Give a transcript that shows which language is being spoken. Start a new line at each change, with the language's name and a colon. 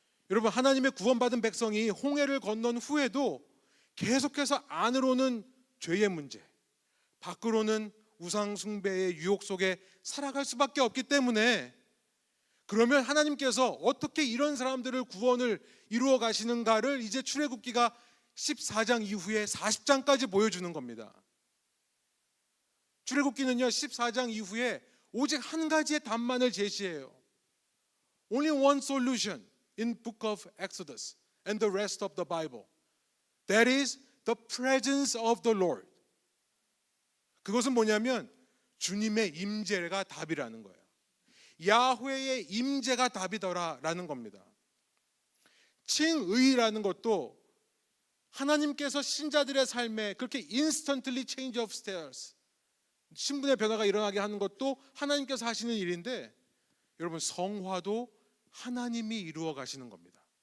Korean: 여러분, 하나님의 구원받은 백성이 홍해를 건넌 후에도 계속해서 안으로는 죄의 문제, 밖으로는 우상 숭배의 유혹 속에 살아갈 수밖에 없기 때문에, 그러면 하나님께서 어떻게 이런 사람들을 구원을 이루어 가시는가를 이제 출애굽기가 14장 이후에 40장까지 보여주는 겁니다. 출애굽기는요 14장 이후에 오직 한 가지의 답만을 제시해요.
English: Only one solution in book of Exodus and the rest of the Bible. That is the presence of the Lord.
Korean: 그것은 뭐냐면 주님의 임재가 답이라는 거예요. 야훼의 임재가 답이더라라는 겁니다. 칭의라는 것도 하나님께서 신자들의 삶에 그렇게
English: instantly change of status,
Korean: 신분의 변화가 일어나게 하는 것도 하나님께서 하시는 일인데, 여러분, 성화도 하나님이 이루어 가시는 겁니다.